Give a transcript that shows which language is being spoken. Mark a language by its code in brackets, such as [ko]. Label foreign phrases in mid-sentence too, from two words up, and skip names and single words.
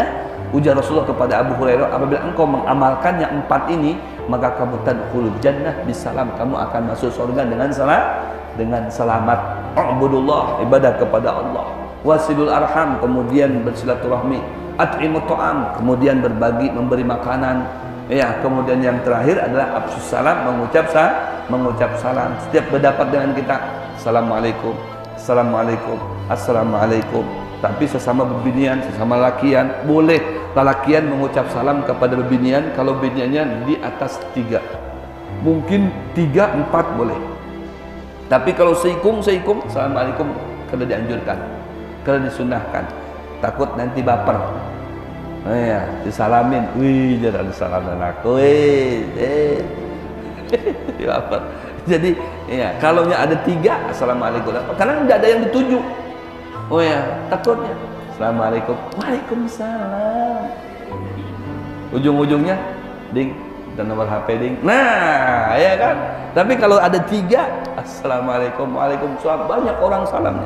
[id] Ujar Rasulullah kepada Abu Hurairah, apabila engkau mengamalkannya 4 ini, maka kamu [ar] tadkhulul jannah bisalam, [id] kamu akan masuk surga dengan selamat. Ubudullah, ibadah kepada Allah. [ar] Wasilul arham, [id] kemudian bersilaturahmi. [ar] At'imut ta'am, [id] kemudian berbagi, memberi makanan, ya. Kemudian yang terakhir adalah [ar] afsyus salam, [id] mengucap salam. Setiap berdapat dengan kita, assalamualaikum, assalamualaikum, assalamualaikum. [bjn] Tapi sesama berbinian, sesama lakian, boleh lalakian mengucap salam kepada berbinian kalau biniannya di atas 3, mungkin 3, 4 boleh. Tapi kalau seikum, assalamualaikum, kada dianjurkan, kada disunahkan. [id] Takut nanti baper. Ya, disalamin. Wih, jangan disalamin aku. Baper. Jadi, ya, kalau ada 3, assalamualaikum. Karena tidak ada yang dituju. Oh ya, takutnya. Assalamualaikum. Waalaikumsalam. Ujung-ujungnya, ding, dan nomor HP ding. Nah, ya kan. Tapi kalau ada 3, assalamualaikum, waalaikumsalam, banyak orang salamnya.